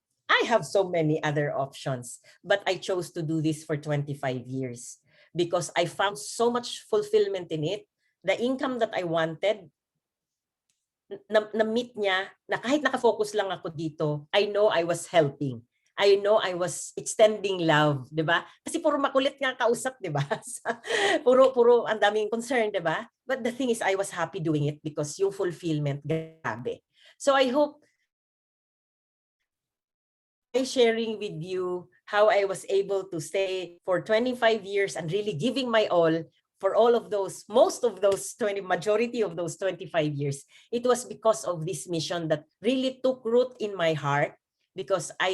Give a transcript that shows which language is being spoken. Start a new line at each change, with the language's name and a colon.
English: I have so many other options, but I chose to do this for 25 years because I found so much fulfillment in it. The income that I wanted,
Filipino: na-meet niya, na kahit nakafocus lang ako dito,
English: I know I was helping. I know I was extending love, 'di ba?
Filipino: Kasi puro makulit nga kausap, 'di ba? puro ang daming concern, 'di ba?
English: But the thing is, I was happy doing it because yung fulfillment, grabe. So I hope by sharing with you how I was able to stay for 25 years and really giving my all for all of those, majority of those 25 years, it was because of this mission that really took root in my heart because